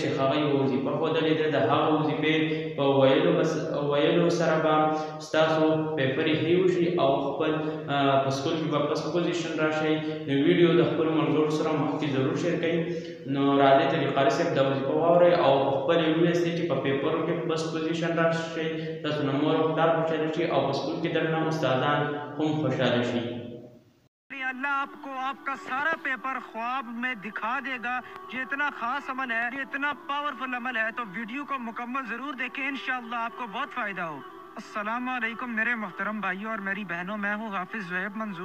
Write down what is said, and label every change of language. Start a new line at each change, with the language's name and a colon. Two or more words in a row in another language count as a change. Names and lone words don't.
Pashto: چې هغه یو وظیفه ښودلې ده د هغه وظیفې په ویلو سره به ستاسو پیپر یې وشي او خپل په سکول کې به
English: first position
Pashto: راشئ نو ویډیو د خپلو ملګرو سره مخکې ضرور شیر کړئ نو راځئ ته د قاري صاحب دا وظیفه واورئ او په خپل یې ولوستئ چې په پیپرو کې
English: first position
Pashto: راشئ تاسو نه مور او پلار خوشحاله شي او په سکول کې درنه استادان هم خوشحاله شي
Urdu: اللہ آپ کو آپ کا سارا پیپر خواب میں دکھا دے گا. یہ اتنا خاص عمل ہے, یہ اتنا پاورفل عمل ہے, تو ویڈیو کو مکمل ضرور دیکھیں, انشاءاللہ آپ کو بہت فائدہ ہو. السلام علیکم میرے محترم بھائیوں اور میری بہنوں, میں ہوں حافظ زہیب منظور.